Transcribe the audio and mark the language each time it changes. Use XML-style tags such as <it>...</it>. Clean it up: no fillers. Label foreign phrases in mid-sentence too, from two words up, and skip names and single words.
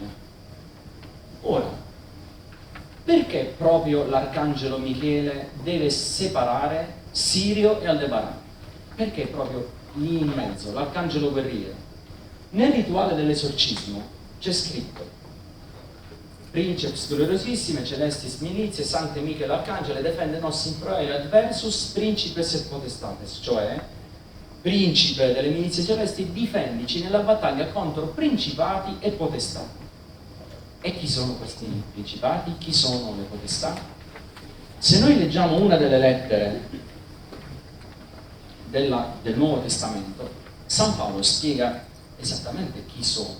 <it>Ora, perché proprio l'arcangelo Michele deve separare Sirio e Aldebaran? Perché proprio lì in mezzo, l'arcangelo guerriero? Nel rituale dell'esorcismo c'è scritto:</it> <la>Princeps gloriosissime, celestis milizie, Sancte Michele arcangelo, defende nos in proere adversus principes et potestates,</la> <it>cioè principe delle milizie celesti, difendici nella battaglia contro principati e potestà. E chi sono questi principati? Chi sono le potestà? Se noi leggiamo una delle lettere del Nuovo Testamento, San Paolo spiega esattamente chi sono.</it>